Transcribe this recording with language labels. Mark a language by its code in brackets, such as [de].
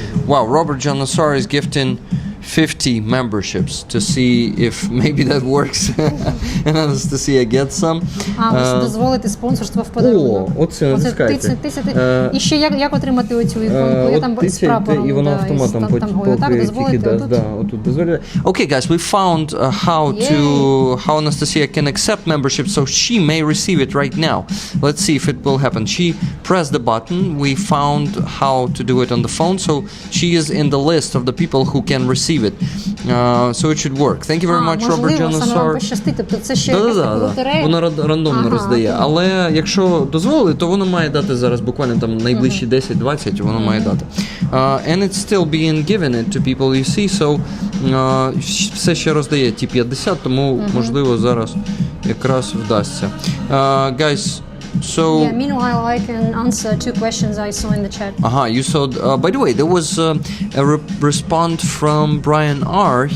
[en] Wow, Robert Janassar is gifting 50 memberships to see if maybe that works and Anastasia gets some. [uk] Дозволити спонсорство в подарунок. Оце натискайте. І ще як отримати оцю іконку? Я там з прапором. І вона автоматом дозволити отут дозволяє. [en] Okay, guys, we found how Anastasia can accept membership, so she may receive it right now. Let's see if it will happen. She pressed the button. We found how to do it on the phone, so she is in the list of the people who can receive it. So it should work. Thank you very much, Robert Janassar. [uk] Тобто це ще якась лотерея? Воно рандомно роздає. Але якщо дозволили, то воно має дати зараз буквально там найближчі 10-20, воно має дати. [en] And it's still being given it to people you see, so [uk] все ще роздає ті 50, тому можливо зараз якраз вдасться. [en] Guys, meanwhile, I can answer 2 questions I saw in the chat. You saw. By the way, there was a response from Brian R.